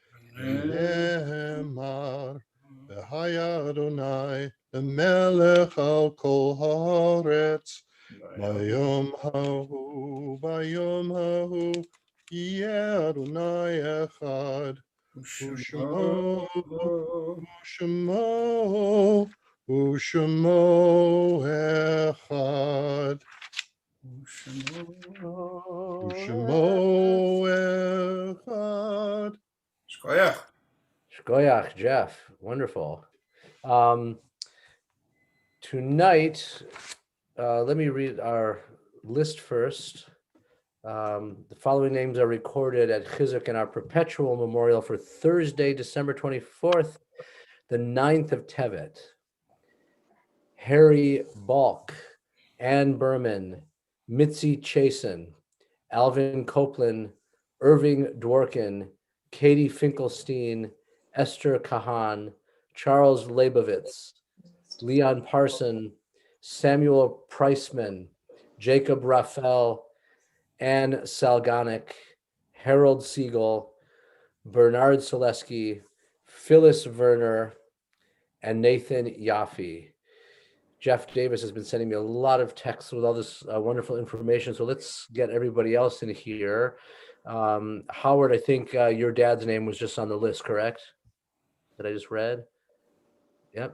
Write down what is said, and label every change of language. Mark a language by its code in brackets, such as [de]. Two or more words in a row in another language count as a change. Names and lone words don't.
[he] נאמר, והיה אדוני למלך על כל הארץ, ביום ההוא, יהיה אדוני אחד, ושמו אחד. ושמו אחד. [en] Shkoyach. Shkoyach, Jeff. Wonderful. Tonight, let me read our list first. The following names are recorded at Chizuk in our perpetual memorial for Thursday, December 24th, the 9th of Tevet. Harry Balk, Ann Berman, Mitzi Chasen, Alvin Copeland, Irving Dworkin, Katie Finkelstein, Esther Kahan, Charles Leibovitz, Leon Parson, Samuel Priceman, Jacob Raphael, Ann Salganic, Harold Siegel, Bernard Selesky, Phyllis Werner, and Nathan Yaffe. Jeff Davis has been sending me a lot of texts with all this wonderful information. So let's get everybody else in here. Howard, I think your dad's name was just on the list, correct? That I just read. Yep.